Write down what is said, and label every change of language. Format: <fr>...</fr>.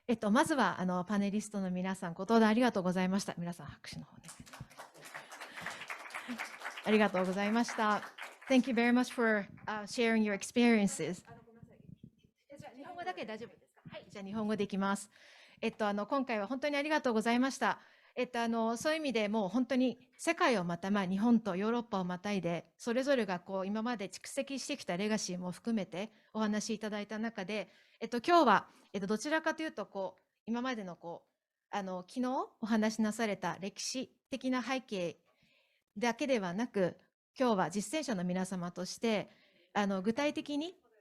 <ja>まずはパネリストの皆さん、ご登壇ありがとうございました。皆さん、拍手の方で。ありがとうございました。</ja> <en>Thank you very much for sharing your experiences.</en> <ja>日本語だけ大丈夫ですか？はい、じゃあ日本語でいきます。今回は本当にありがとうございました。そういう意味でもう本当に世界をまた日本とヨーロッパをまたいでそれぞれが今まで蓄積してきたレガシーも含めてお話しいただいた中で、今日は、どちらかというと今までの昨日お話しなされた歴史的な背景だけではなく、今日は実践者の皆様として具体的に、</ja>